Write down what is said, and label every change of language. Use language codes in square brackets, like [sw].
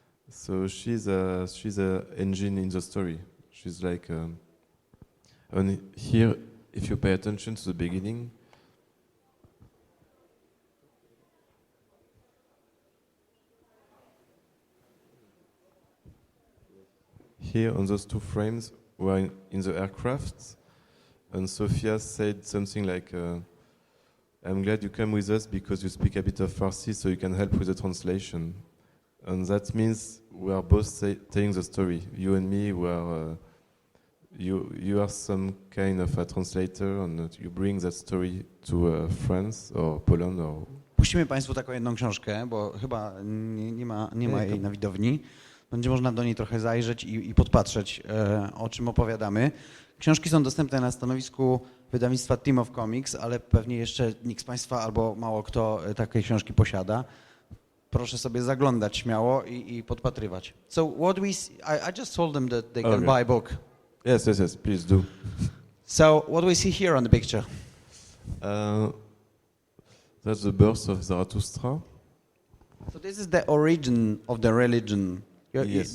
[en] So she's a engine in the story. She's like, and here, if you pay attention to the beginning, here on those 2 frames, we're in the aircraft, and Sophia said something like, I'm glad you come with us because you speak a bit of Farsi, so you can help with the translation. And that means we are both telling the story. You and me, you are some kind of a translator, and you bring that story to France or Poland. [pl] Puścimy Państwu taką jedną książkę, bo chyba nie ma jej na widowni. Będzie można do niej trochę zajrzeć i podpatrzeć, o czym opowiadamy. Książki są dostępne na stanowisku wydawnictwa Team of Comics, ale pewnie jeszcze nikt z Państwa albo mało kto takie książki posiada. Proszę sobie zaglądać śmiało i podpatrywać. [en] So what I just told them that they can buy a book. Yes, please do. So what we see here on the picture? That's the birth of Zarathustra. So this is the origin of the religion. Yes.